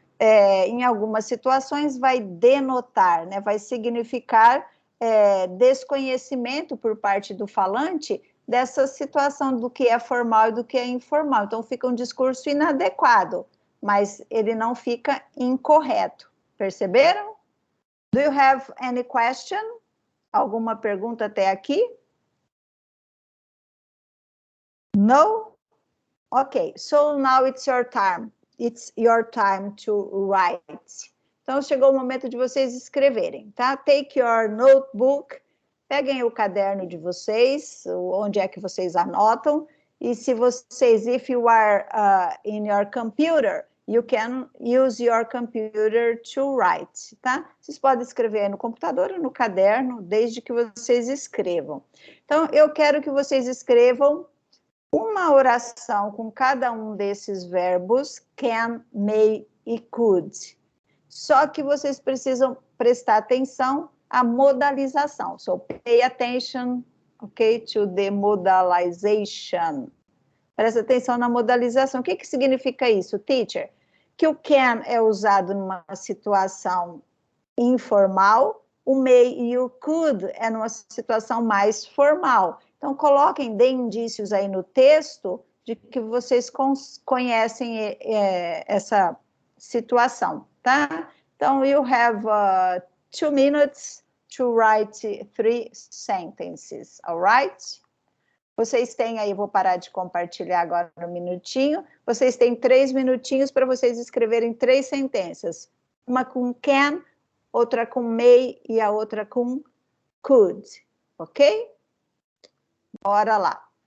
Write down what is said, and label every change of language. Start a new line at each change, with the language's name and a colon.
Portuguese: Em algumas situações vai denotar, né? Vai significar desconhecimento por parte do falante dessa situação do que é formal e do que é informal. Então fica um discurso inadequado, mas ele não fica incorreto. Perceberam?
English: Do you have any question?
Portuguese: Alguma pergunta até aqui?
English: No? Okay, so now it's your time. It's your time to write.
Portuguese: Então, chegou o momento de vocês escreverem, tá?
English: Take your notebook,
Portuguese: peguem o caderno de vocês, onde é que vocês anotam, e se vocês,
English: if you are in your computer, you can use your computer to write,
Portuguese: tá? Vocês podem escrever no computador ou no caderno, desde que vocês escrevam. Então, eu quero que vocês escrevam uma oração com cada um desses verbos, can, may e could. Só que vocês precisam prestar atenção à modalização.
English: So, pay attention, okay, to the modalization.
Portuguese: Presta atenção na modalização. O que significa isso, teacher? Que o can é usado numa situação informal, o may e o could é numa situação mais formal. Então, coloquem, deem indícios aí no texto de que vocês conhecem essa situação, tá? Então,
English: you have 2 minutes to write 3 sentences, all right?
Portuguese: Vocês têm aí, vou parar de compartilhar agora um minutinho. Vocês têm 3 minutinhos para vocês escreverem 3 sentenças. Uma com can, outra com may e a outra com could, ok? Bora lá.